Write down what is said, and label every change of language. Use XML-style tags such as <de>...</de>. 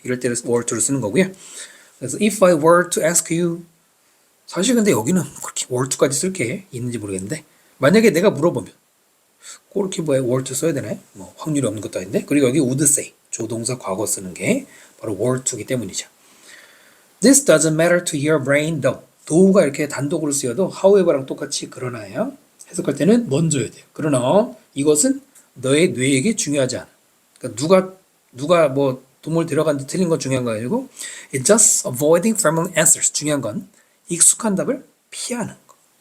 <ko>이럴 때는 were to를 쓰는 거고요. 그래서</ko> <en>if I were to ask you</en> <ko>사실 근데 여기는 그렇게 were to까지 쓸 게 있는지 모르겠는데 만약에 내가 물어보면 골키퍼에 were to 써야 되나요? 뭐 확률이 없는 것도 아닌데. 그리고 여기 would say 조동사 과거 쓰는 게 바로 were to이기 때문이죠.</ko> <en>This doesn't matter to your brain though.</en> <ko>though가 이렇게 단독으로 쓰여도 however랑 똑같이 그러나요. 해석할 때는 먼저야 돼요. 그러나 이것은 너의 뇌에게 중요하지 않아. 그러니까 누가 뭐 동물 데려갔는데 틀린 건 중요한 거 아니고</ko> <en>It's just avoiding familiar answers.</en> <ko>중요한 건 익숙한 답을 피하는 거.</ko>